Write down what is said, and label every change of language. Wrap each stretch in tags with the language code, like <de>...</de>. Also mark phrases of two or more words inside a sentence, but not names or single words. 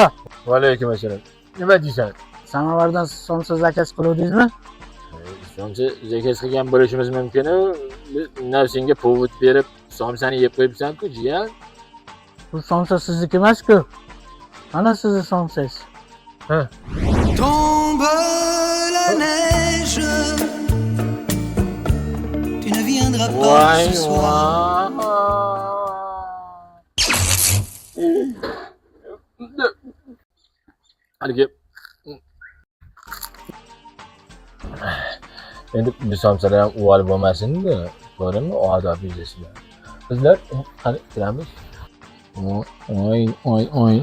<uz>Va alaykum assalom. Nima deysan? Samovardan somsa zakaz qiluvdingizmi? Somsa zakaz qilgan bo'lishimiz mumkin-ku. Biz senga povod berib, somsani yeb qo'yibsan-ku, jiyan. Bu somsa sizniki emas-ku. Mana sizni somsangiz. Ha.</uz> <fr>Tombe la neige, tu ne viendras pas</fr> <uz>Voy,</uz> <fr>ce soir.</fr> <uz>Haligi endi bu somsalar ham uval bo'lmasin-da. Ko'rdingmi, odob yuzasidan. Bizlar qani kiramiz. Oy.</uz>